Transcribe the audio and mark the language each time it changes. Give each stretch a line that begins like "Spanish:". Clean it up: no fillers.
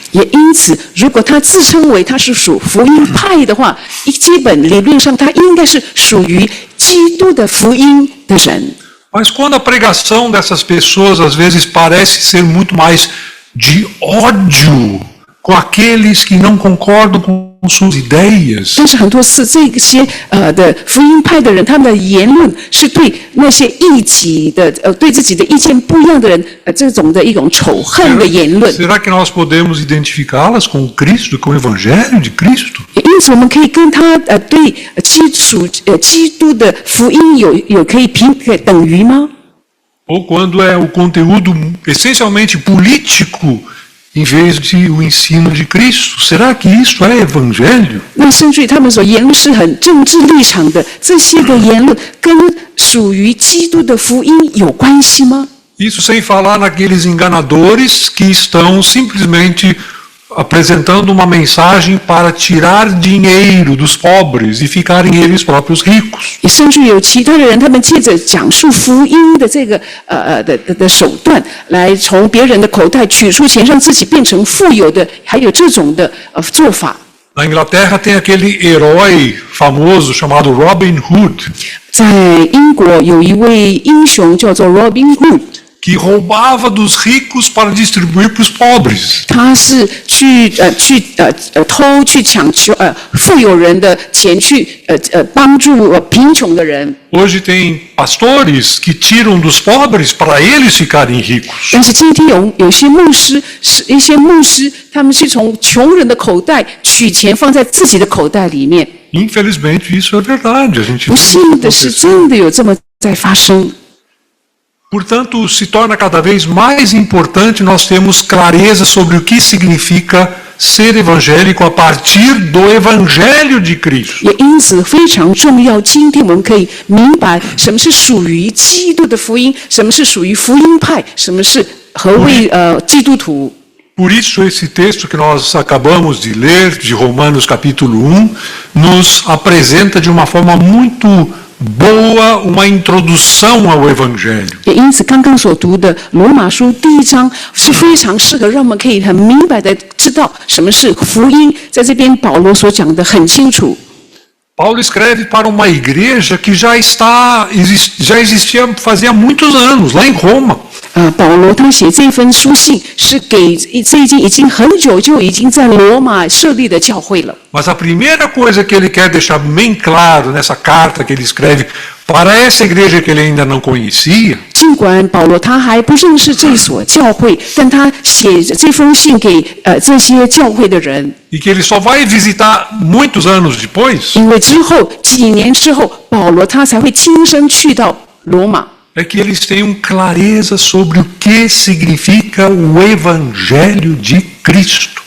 Chinese: 也因此，如果他自称为他是属福音派的话，基本理论上他应该是属于基督的福音的人。
Portuguese: Mas quando a pregação dessas pessoas às vezes parece ser muito mais de ódio com aqueles que não concordam com suas ideias.
Chinese: 但是很多次，这些的福音派的人，他们的言论是对那些异己的对自己的意见不一样的人，这种的一种仇恨的言论。
Portuguese: Será que nós podemos identificá-las com Cristo, com o Evangelho de Cristo?
Chinese: 因此，我们可以跟他对基督的福音有可以等于吗？
Portuguese: Ou quando é o conteúdo essencialmente político em vez de o ensino de Cristo? Será que isso é evangelho?
Chinese: 那甚至于他们所言论是很政治立场的，这些的言论跟属于基督的福音有关系吗？
Portuguese: Isso sem falar naqueles enganadores que estão simplesmente apresentando uma mensagem para tirar dinheiro dos pobres e ficarem eles próprios ricos.
Chinese: 也甚至有其他的人，他们借着讲述福音的这个的手段，来从别人的口袋取出钱，让自己变成富有的，还有这种的做法。
Portuguese: Na Inglaterra tem aquele herói famoso chamado Robin Hood,
Chinese: 在英国有一位英雄叫做 Robin Hood，
Portuguese: que roubava dos ricos para distribuir para os pobres.
Chinese: 他是去抢求富有人的钱去帮助贫穷的人。
Portuguese: Hoje tem pastores que tiram dos pobres para eles ficarem ricos.
Chinese: 但是今天有些牧师，他们是从穷人的口袋取钱放在自己的口袋里面。
Portuguese: Infelizmente isso é verdade. A gente
Chinese: 不
Portuguese: vê
Chinese: 幸的是，真的有这么在发生。
Portuguese: Portanto, se torna cada vez mais importante nós termos clareza sobre o que significa ser evangélico a partir do Evangelho de Cristo.
Chinese: 也因此非常重要。今天我们可以明白什么是属于基督的福音，什么是属于福音派，什么是何谓基督徒。
Portuguese: Por isso, esse texto que nós acabamos de ler, de Romanos capítulo 1, nos apresenta de uma forma muito boa uma introdução ao Evangelho.
Chinese: 也因此，刚刚所读的罗马书第1章是非常适合让我们可以很明白的知道什么是福音。在这边，保罗所讲的很清楚。
Portuguese: Paulo escreve para uma igreja que já existia fazia muitos anos, lá em Roma.
Chinese: 保罗他写这份书信是给这已经很久就已经在罗马设立的教会了。
Portuguese: Mas a primeira coisa que ele quer deixar bem claro nessa carta que ele escreve para essa igreja que ele ainda não conhecia,
Chinese: 尽管保罗他还不认识这所教会，但他写这封信给这些教会的人，
Portuguese: e que ele só vai visitar muitos anos depois,
Chinese: 因为之后几年之后，保罗他才会亲身去到罗马。
Portuguese: é que eles tenham clareza sobre o que significa o Evangelho de Cristo.